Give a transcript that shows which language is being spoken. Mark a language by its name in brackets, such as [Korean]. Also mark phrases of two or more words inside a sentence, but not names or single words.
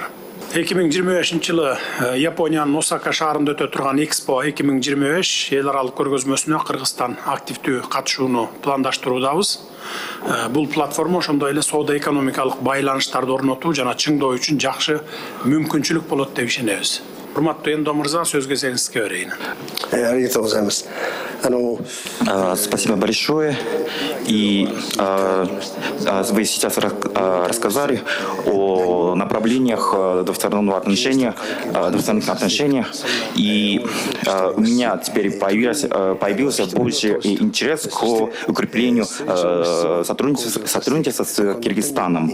[Kyrgyz] 2025 жылы Япониянын Осака шаарында өтө турган Экспо 2025 эл аралык көргөзмөсүнө Кыргызстан активдүү катышууну пландаштыруудабыз. Бул платформа ошондой эле соода экономикалык байланыштарды орнотуу жана чыңдоо үчүн жакшы мүмкүнчүлүк болот деп ишенебиз. Урматтуу Эндо мырза, сөзгө сиңизге берейин. [Russian] Спасибо большое. И вы сейчас рассказали о направлениях двусторонних отношений. И у меня теперь появился больше интерес к укреплению сотрудничества с Кыргызстаном.